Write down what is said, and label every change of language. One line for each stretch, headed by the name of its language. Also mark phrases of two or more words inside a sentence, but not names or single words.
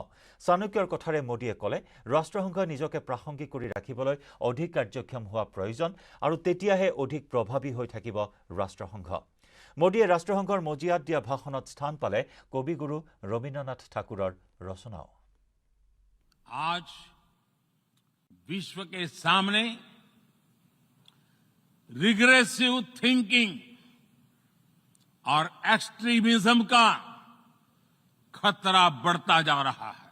Assamese: চাণক্যৰ কথাৰে মোদীয়ে ক'লে ৰাষ্ট্ৰসংঘই নিজকে প্ৰাসংগিক কৰি ৰাখিবলৈ অধিক কাৰ্যক্ষম হোৱা প্ৰয়োজন আৰু তেতিয়াহে অধিক প্ৰভাৱী হৈ থাকিব ৰাষ্ট্ৰসংঘ। মোদীয়ে ৰাষ্ট্ৰসংঘৰ মজিয়াত দিয়া ভাষণত স্থান পালে কবিগুৰু ৰবীন্দ্ৰনাথ ঠাকুৰৰ ৰচনাও।
Hindi: आज विश्व के सामने
English: regressive thinking
Hindi: और एक्सट्रीमिज्म का खतरा बढ़ता जा रहा है।